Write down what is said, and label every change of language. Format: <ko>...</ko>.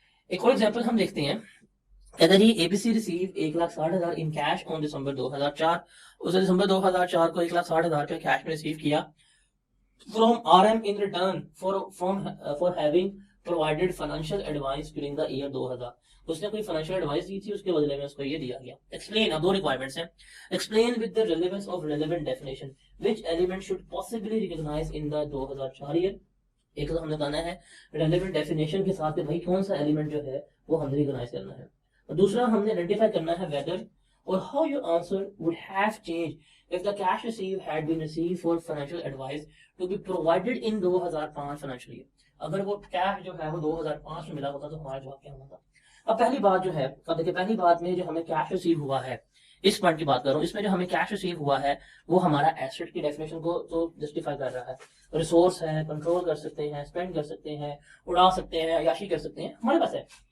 <ur>ایک اور ایگزامپل ہم دیکھتے ہیں. اگر یہ</ur> <en>A B C receive 1,60,000 in cash on December 2004،</en> <ur>اس نے دسمبر 2004 کو 1,60,000 روپے کیش میں ریسیو کیا</ur> <en>from RM in return for having provided financial advice during the year 2000.</en> <ur>اس نے کوئی فائنینشیل ایڈوائس دی تھی، اس کے بدلے میں اس کو یہ دیا گیا. ایکسپلین، اب دو ریکوائرمنٹس ہیں.</ur> <en>Explain with the relevance of relevant definition which element should possibly recognize in the 2004 year.</en> <ur>ایک تو ہم نے کہنا ہے ریلیونٹ ڈیفینیشن کے ساتھ کہ بھائی کون سا ایلیمنٹ جو ہے وہ ہم نے ریکگنائز کرنا ہے. اور دوسرا ہم نے آئیڈینٹیفائی کرنا ہے</ur> <en>whether or how your answer would have changed if the cash received had been received for financial advice to be provided in 2005 financial year.</en> <ur>اگر وہ کیش جو ہے وہ 2005 میں ملا ہوتا تو ہمارا جواب کیا ہوتا. اب پہلی بات جو ہے، اب دیکھیں پہلی بات میں جو ہمیں کیش ریسیو ہوا ہے، اس پوائنٹ کی بات کر رہا ہوں، اس میں جو ہمیں کیش ریسیو ہوا ہے وہ ہمارا ایسٹ کی ڈیفینیشن کو تو جسٹیفائی کر رہا ہے. ریسورس ہے، کنٹرول کر سکتے ہیں، اسپینڈ کر سکتے ہیں، اڑا سکتے ہیں، عیاشی کر سکتے ہیں، ہمارے پاس ہے.</ur>